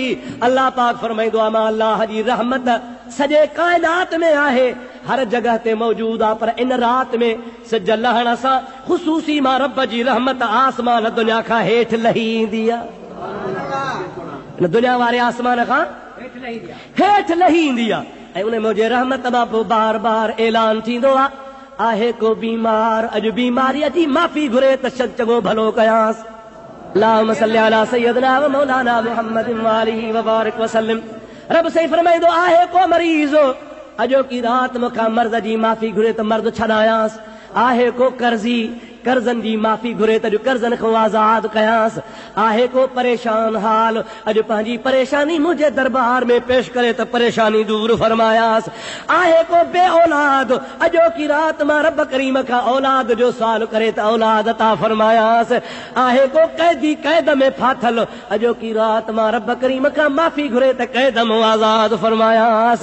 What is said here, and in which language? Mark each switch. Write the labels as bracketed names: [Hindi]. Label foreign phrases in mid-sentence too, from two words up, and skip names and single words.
[Sindhi] अल्लाह पाक फरमाईंदो आहे मां अल्लाह जी रहमत सॼे काइनात में आहे, हर जगह ते मौजूद आहे, पर इन रात में सिज लहण सां ख़ुसूसी मां रब जी रहमत आसमान दुनिया खां हेठि लही ईंदी आहे। इन दुनिया वारे आसमान खां हेठि लही ईंदी आहे ऐं उन मुंहिंजे रहमत मां पोइ बार बार ऐलान थींदो आहे को बीमार अॼु बीमारीअ जी माफ़ी घुरे त चङो भलो कयांसि। [Arabic] اللهم صل على سيدنا و مولانا محمد و آله و بارك وسلم. [Sindhi] रब सही फरमाईंदो आहे को मरीज़ अॼो की रात मूंखां मर्द जी माफ़ी घुरे त मर्द छॾायांसि, आहे को कर्ज़ी कर्ज़नि जी माफ़ी घुरे त कर्ज़नि खां आज़ाद कयांसि, आहे को परेशान हाल अॼु पंहिंजी परेशानी मुंहिंजे दरबार में पेश करे त परेशानी दूर फरमायांसि, आहे को बे औलाद अॼो की रात मां रब करीम खां औलाद जो सुवाल करे त औलाद अता फरमायांसि, आहे को कैदी कैद में फाथल अॼो की रात मां रब करीम खां माफ़ी घुरे त कैद मां आज़ाद फरमायांसि।